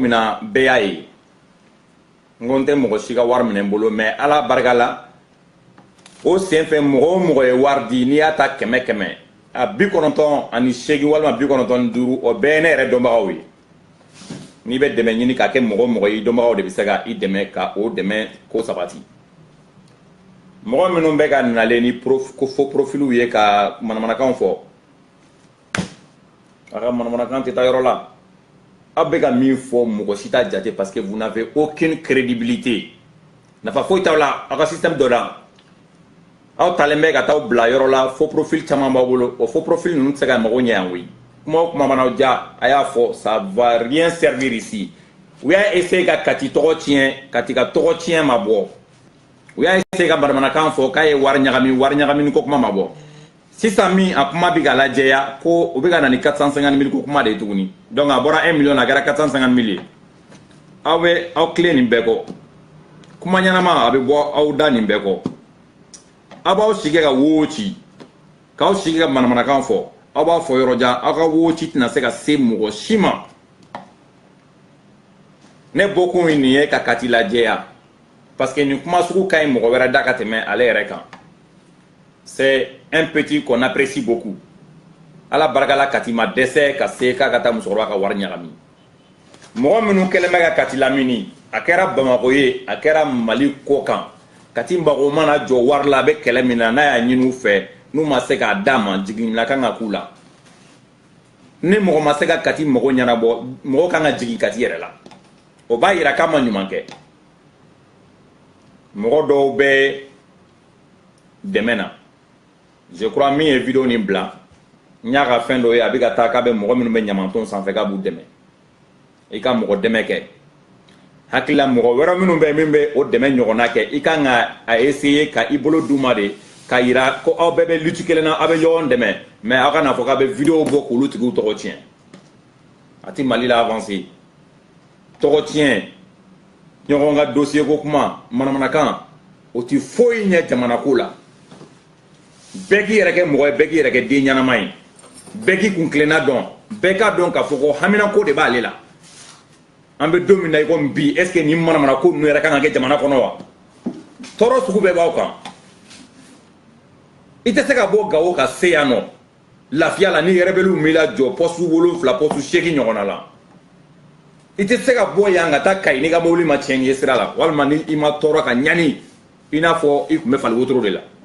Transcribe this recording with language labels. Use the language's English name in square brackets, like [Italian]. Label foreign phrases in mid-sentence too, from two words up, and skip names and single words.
[Bambara] min na bɛɛ y'a ye n ko n tɛ mɔgɔ si ka wari minɛ n bolo mais ala barika la o sen fɛ mɔgɔ o mɔgɔ ye wari di n'i y'a ta 100 a 98 walima 95 o bɛɛ ye ne yɛrɛ dɔnbagaw ye n'i bɛ dɛmɛ ɲini k'a kɛ mɔgɔ o mɔgɔ ye i dɔnbagaw de bɛ se ka i dɛmɛ ka o dɛmɛ ko sabati mɔgɔ minnu bɛ ka nalen ni [French] faux profils [Bambara] ye ka manamanakan fɔ a ka manamanakan tɛ taa yɔrɔ la aw bɛ ka min fɔ mɔgɔ si t'a jate [French] parce que vous n'avez aucune crédibilité [Bambara] nafa foyi t'aw la aw ka système dɔ la aw talen bɛ ka t'aw bila yɔrɔ la [French] faux profil [Bambara] caman b'aw bolo o [French] faux profil [Bambara] ninnu tɛ se ka mago ɲɛ yan koyi kuma o kuma mana ja a y'a fɔ [French] ça va rien servir ici [Bambara] u y'a essayer ka Kati tɔgɔ tiɲɛ Kati ka tɔgɔ tiɲɛ ma bɔ u y'a essayer ka manamanakan fɔ k'a ye wari ɲagami ko kuma ma bɔ sisan min a kuma bɛ ka lajɛya ko u bɛ ka na ni 450 000 ko kuma de ye tuguni donc a bɔra 1 million a kɛra 450 000 ye aw bɛ aw tilen nin bɛɛ kɔ kuma ɲɛnama a bɛ bɔ aw da nin bɛɛ kɔ aw b'aw sigi ka wo ci k'aw sigi ka manamanakan fɔ aw b'a fɔ yɔrɔ jan aw ka wo ci tɛna se ka se mɔgɔ si ma ne bɔkun ye nin ye ka Kati lajɛya [French] parce que [Bambara] nin kuma sugu ka ɲi mɔgɔ wɛrɛ da ka tɛmɛ ale yɛrɛ kan [French] c'est un petit qu'on apprécie beaucoup [Bambara] ala barika la Kati ma dɛsɛ ka se k'a ka taa musokɔrɔba ka wari ɲagami mɔgɔ minnu kɛlen bɛ ka Kati lamini a kɛra Bamako ye a kɛra Mali kɔ kan Kati mago mana jɔ wari la a bɛ kɛlɛ min na n'a y'a ɲini u fɛ n'u ma se k'a d'a ma jiginna kan ka k'u la ni mɔgɔ ma se ka Kati mago ɲɛnabɔ mɔgɔ kan ka jigin Kati yɛrɛ la o b'a yira k'a ma ɲuman kɛ mɔgɔ dɔw bɛ dɛmɛ na [French] je crois [Bambara] min ye vidéo nin bila n y'a ka fɛn dɔ ye a bɛ ka taa k'a bɛ mɔgɔ minnu bɛ ɲamanton sanfɛ k'a b'u dɛmɛ i ka mɔgɔ dɛmɛ kɛ hakilila mɔgɔ wɛrɛ minnu bɛ min bɛ o dɛmɛ ɲɔgɔnna kɛ i kan ka a essayer ka i bolo d'u ma de ka yira ko aw bɛɛ bɛ lutte kelen na aw bɛ ɲɔgɔn dɛmɛ mais aw kana fɔ k'a bɛ vidéo bɔ k'olu tigiw tɔgɔ tiɲɛ a ti Mali la avancer tɔgɔ tiɲɛ ɲɔgɔn ka dossier ko kuma manamanakan o ti foyi ɲɛ jamana ko la bɛɛ k'i yɛrɛ kɛ mɔgɔ ye bɛɛ k'i yɛrɛ kɛ den ɲanama ye bɛɛ k'i kun kilenna dɔn bɛɛ k'a dɔn k'a fɔ ko hamina ko de b'ale la an bɛ don min na i komi bi [French] est ce que [Bambara] nin manamana ko ninnu yɛrɛ kan ka kɛ jamana kɔnɔ wa tɔɔrɔ sugu bɛɛ b'aw kan i tɛ se ka bɔ Gawo ka se yan nɔ lafiya la ni rebelliw m'i lajɔ poste 7 poste 8 ɲɔgɔnna la i tɛ se ka bɔ yan ka taa Kayi n'i ka mobili ma tiɲɛ ye sira la walima ni i ma tɔɔrɔ ka ɲani i n'a fɔ i tun bɛ fali wotoro de la